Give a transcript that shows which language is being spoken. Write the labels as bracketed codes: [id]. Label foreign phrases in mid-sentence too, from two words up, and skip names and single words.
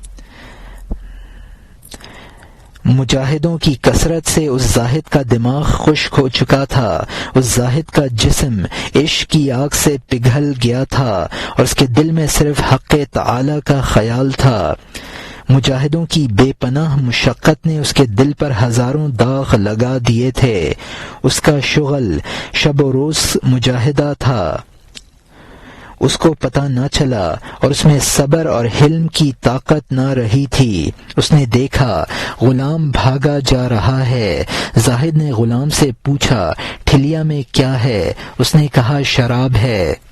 [ur] مجاہدوں کی کثرت سے اس زاہد کا دماغ خشک ہو چکا تھا، اس زاہد کا جسم عشق کی آگ سے پگھل گیا تھا اور اس کے دل میں صرف حق تعالی کا خیال تھا۔ مجاہدوں کی بے پناہ مشقت نے اس کے دل پر ہزاروں داغ لگا دیے تھے۔ اس کا شغل شب و روز مجاہدہ تھا، اس کو پتہ نہ چلا اور اس میں صبر اور حلم کی طاقت نہ رہی تھی۔ اس نے دیکھا غلام بھاگا جا رہا ہے۔ زاہد نے غلام سے پوچھا، ٹھلیا میں کیا ہے؟ اس نے کہا، شراب ہے۔